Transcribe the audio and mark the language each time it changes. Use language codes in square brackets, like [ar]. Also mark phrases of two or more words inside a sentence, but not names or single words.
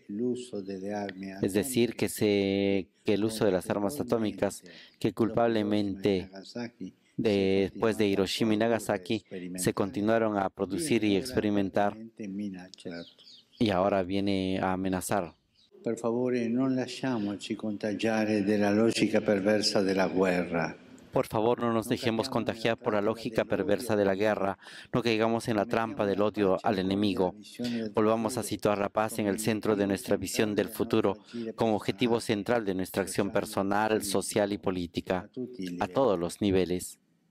[es] Es decir, que el uso de las armas atómicas, que culpablemente después de Hiroshima y Nagasaki, se continuaron a producir y experimentar y ahora viene a amenazar. [it] Per favore, non lasciamoci contagiare della logica perversa della guerra. [es] Por favor, no nos dejemos contagiar por la lógica perversa de la guerra, no caigamos en la trampa del odio al enemigo. Volvamos a situar la paz en el centro de nuestra visión del futuro, como objetivo central de nuestra acción personal, social y política, a todos los niveles.